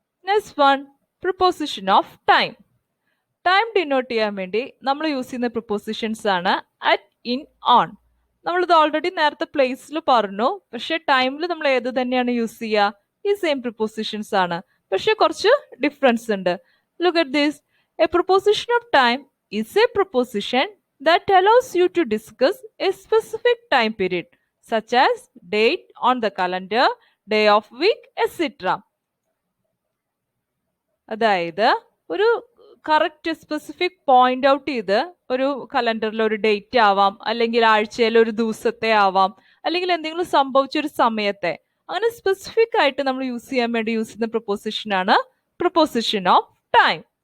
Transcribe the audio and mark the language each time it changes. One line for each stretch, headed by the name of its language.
English: next one,
Malayalam: proposition of time. Time denote ചെയ്യാൻ വേണ്ടി നമ്മൾ യൂസ് ചെയ്യുന്ന പ്രിപ്പോസിഷൻസ് ആണ് അറ്റ്, ഇൻ, ഓൺ. നമ്മളിത് ഓൾറെഡി നേരത്തെ പ്ലേസിൽ പറഞ്ഞു, പക്ഷെ ടൈമിൽ നമ്മൾ ഏത് തന്നെയാണ് യൂസ് ചെയ്യുക, ഈ സെയിം പ്രിപ്പോസിഷൻസ് ആണ്, പക്ഷെ കുറച്ച് ഡിഫറൻസ് ഉണ്ട്.
English: Look at this. A proposition of time is a proposition that allows you to discuss a specific time period, such as date on the calendar, day of week, etc.
Malayalam: അതായത് ഒരു correct specific point out ചെയ്ത് ഒരു കലണ്ടറിൽ ഒരു date ആവാം, അല്ലെങ്കിൽ ആഴ്ചയിൽ ഒരു ദിവസത്തെ ആവാം, അല്ലെങ്കിൽ എന്തെങ്കിലും സംഭവിച്ച ഒരു സമയത്തെ, അങ്ങനെ സ്പെസിഫിക് ആയിട്ട് നമ്മൾ യൂസ് ചെയ്യാൻ വേണ്ടി യൂസ് ചെയ്യുന്ന പ്രൊപ്പോസിഷൻ ആണ് പ്രൊപ്പോസിഷൻ ഓഫ് ടൈം.